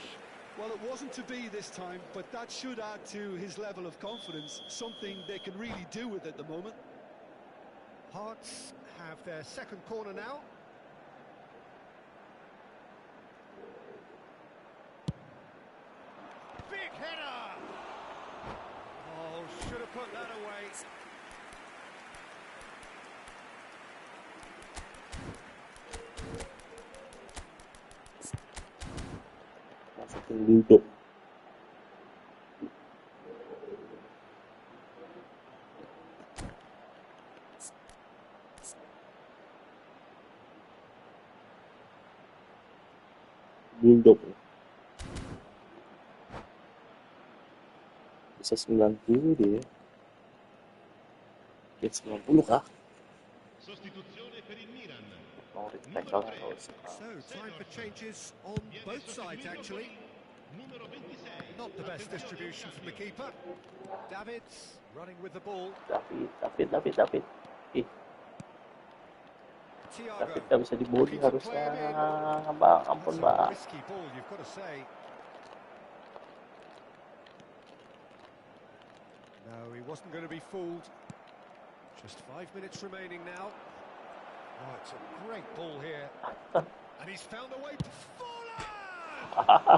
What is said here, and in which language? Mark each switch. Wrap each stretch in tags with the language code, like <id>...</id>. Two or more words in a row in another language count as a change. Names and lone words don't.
<en>Well, it wasn't to be this time, but that should add to his level of confidence, something they can really do with at the moment. Hearts have their second corner now. Big header! Oh, should have put that away.</en> <id>Masukin duduk. Duduk. Bisa 90 dia. Ya 90 kah?</id> <it>Sostituzione per il Milan.</it> <id>Mau tackle atau</id> <en>So, time for changes on both sides, actually.</en> <it>Numero 26.</it> <en>Not the best distribution from the keeper. Davids running with the ball.</en> <id>David. Ih, Thiago. David gak bisa dibody harusnya. Bang, ampun</id> <en>That's a</en> <id>bang.</id> <en>risky ball, you've got to say. No, he wasn't going to be fooled. Just 5 minutes remaining now. Oh, it's a great ball here. And he's found a way to Forlan!</en>